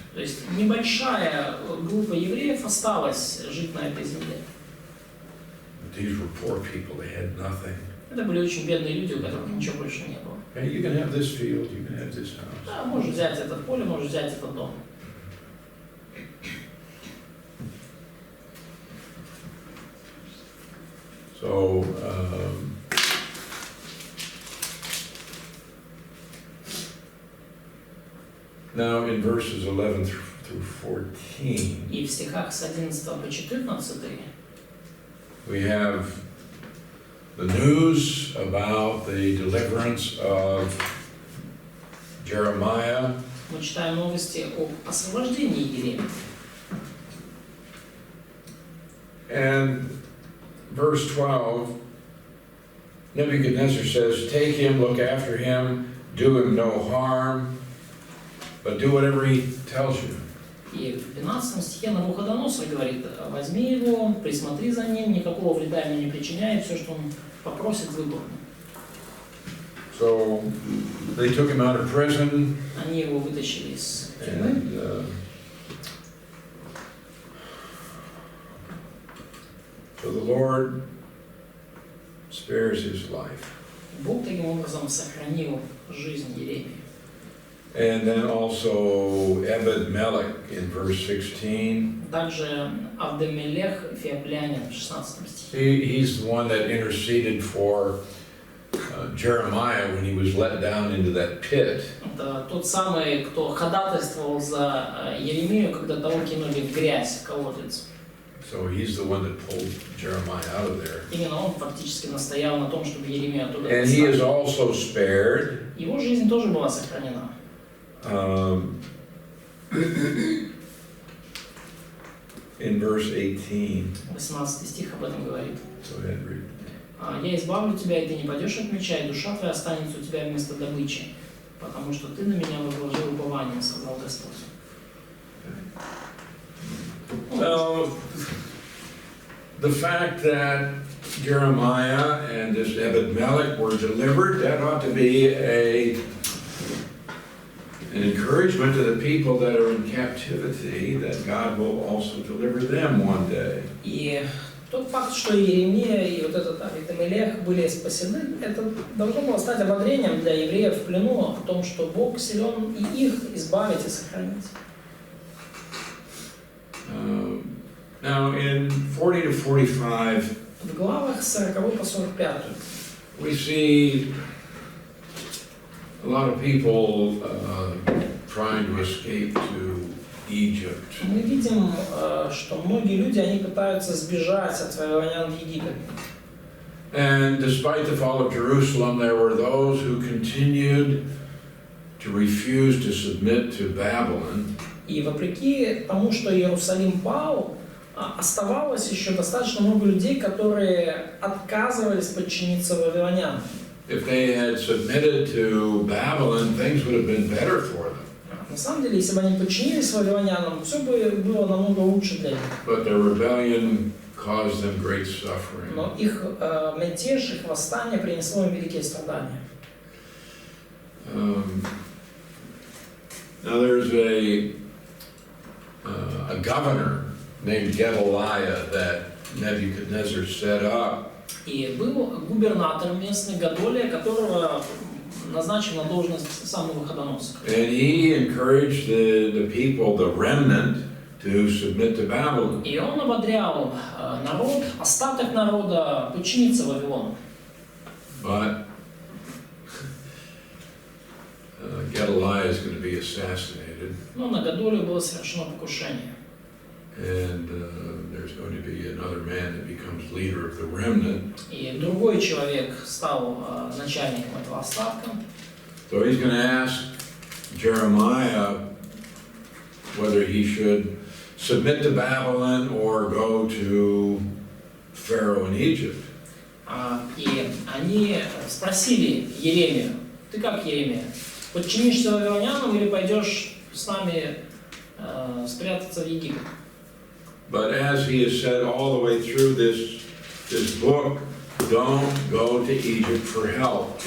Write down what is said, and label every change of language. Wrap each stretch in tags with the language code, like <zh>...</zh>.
<ru>То есть небольшая группа евреев осталась жить на этой земле.</ru> <en>But these were poor people, they had nothing.</en> <ru>Это были очень бедные люди, у которых ничего больше не было.</ru> <en>Hey, you can have this field, you can have this house.</en> <ru>Да, можешь взять это поле, можешь взять этот дом.</ru> <en>So, now in verses 11 through 14,</en> <ru>И в стихах с 11 по 14</ru> <en>we have the news about the deliverance of Jeremiah,</en> <ru>мы читаем новости об освобождении Иеремии.</ru> <en>and verse 12, Nebuchadnezzar says, take him, look after him, do him no harm, but do whatever he tells you.</en> <ru>И в 12 стихе Навуходоносор говорит: возьми его, присмотри за ним, никакого вреда ему не причиняй, все, что он попросит, выполни.</ru> <en>So they took him out of prison,</en> <ru>Они его вытащили из тюрьмы.</ru> <en>and so the Lord spares his life.</en> <ru>Бог таким образом сохранил жизнь Иеремии.</ru> <en>And then also Ebed-Melech in verse 16.</en> <ru>Также Авдемелех Феоплянин в 16 стихе.</ru> <en>He's the one that interceded for Jeremiah when he was let down into that pit.</en> <ru>Это тот самый, кто ходатайствовал за Еремию, когда того кинули в грязь, в колодец.</ru> <en>So he's the one that pulled Jeremiah out of there.</en> <ru>Именно он фактически настоял на том, чтобы Еремию оттуда</ru> <en>And he is</en> <ru>достать.</ru> <en>also spared.</en> <ru>Его жизнь тоже была сохранена.</ru> <en>In verse 18.</en> <ru>18 стих об этом говорит.</ru> <en>Go ahead, read.</en> <ru>«Я избавлю тебя, и ты не пойдешь от меча, и душа твоя останется у тебя вместо добычи, потому что ты на меня возложил упование», — сказал Господь.</ru> <en>So, the fact that Jeremiah and this Ebed-Melech were delivered, that ought to be an encouragement to the people that are in captivity, that God will also deliver them one day.</en> <ru>И тот факт, что Иеремия и вот этот Авитамелех были спасены, это должно было стать ободрением для евреев в плену о том, что Бог силен и их избавить и сохранить.</ru> <en>Now in 40 to 45,</en> <ru>В главах 40 по 45</ru> <en>we see a lot of people trying to escape to Egypt.</en> <ru>мы видим, что многие люди, они пытаются сбежать от завоевания в Египет.</ru> <en>And despite the fall of Jerusalem, there were those who continued to refuse to submit to Babylon.</en> <ru>И вопреки тому, что Иерусалим пал, оставалось еще достаточно много людей, которые отказывались подчиниться вавилонянам.</ru> <en>If they had submitted to Babylon, things would have been better for them.</en> <ru>На самом деле, если бы они подчинились вавилонянам, все бы было намного лучше для них.</ru> <en>But their rebellion caused them great suffering.</en> <ru>Но их мятеж, их восстание принесло им великие страдания.</ru> <en>Now there's a governor named Gedaliah that Nebuchadnezzar set up.</en> <ru>И был губернатор местный Гадолия, которого назначен на должность сам Навуходоносор.</ru> <en>And he encouraged the people, the remnant, to submit to Babylon.</en> <ru>И он ободрял народ, остаток народа подчиниться Вавилону.</ru> <en>But Gedaliah is going to be assassinated,</en> <ru>Но на Гадолию было совершено покушение.</ru> <en>and there's going to be another man that becomes leader of the remnant.</en> <ru>И другой человек стал начальником этого остатка.</ru> <en>So he's going to ask Jeremiah whether he should submit to Babylon or go to Pharaoh in Egypt.</en> <ru>И они спросили Еремию: ты как, Еремия, подчинишься вавилонянам или пойдешь с нами спрятаться в Египет?</ru> <en>But as he has said all the way through this book, don't go to Egypt for help.</en>